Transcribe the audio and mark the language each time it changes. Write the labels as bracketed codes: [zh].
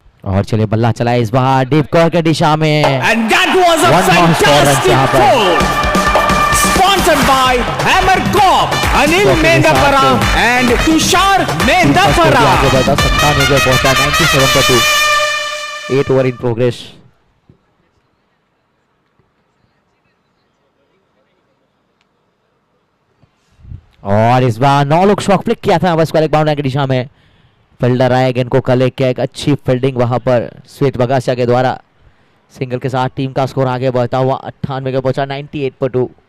[hi] और चलिए बल्ला चला इस बार डीप कवर के दिशा में। [en] And that was a fantastic foul sponsored by Hammer Corp, Anil Mendapara and Tushar Mendapara। [hi] आगे बढ़ा 97 पे पहुंचा 97 पर 2, 8 ओवर इन प्रोग्रेस। और इस बार 9 लोग शॉट फ्लिक किया था बस एक बाउंड्री की दिशा में, फील्डर आए गेंद को कलेक्ट किया, एक अच्छी फील्डिंग वहां पर श्वेत बगासिया के द्वारा, सिंगल के साथ टीम का स्कोर आगे बढ़ता हुआ 98 पे पहुंचा 98 पर 2।